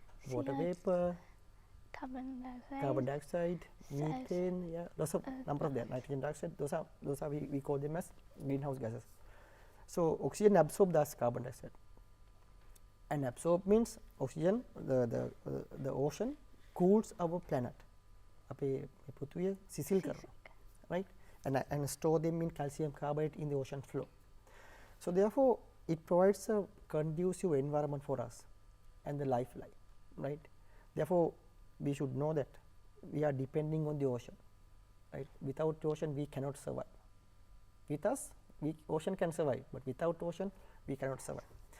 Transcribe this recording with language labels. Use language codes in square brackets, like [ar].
[en] Water vapor, carbon dioxide, methane, yeah, lots of number of them, nitrogen dioxide, those are we call them as greenhouse gases. So oxygen absorbs that carbon dioxide, and absorb means oxygen, the ocean cools our planet. [si] අපේ පෘථිවිය සිසිල් කරනවා, right? [en] And store them in calcium carbonate in the ocean floor. So therefore it provides a conducive environment for us and the lifeline, right? Therefore we should know that we are depending on the ocean, right? Without the ocean we cannot survive. With us ocean can survive, but without ocean we cannot survive.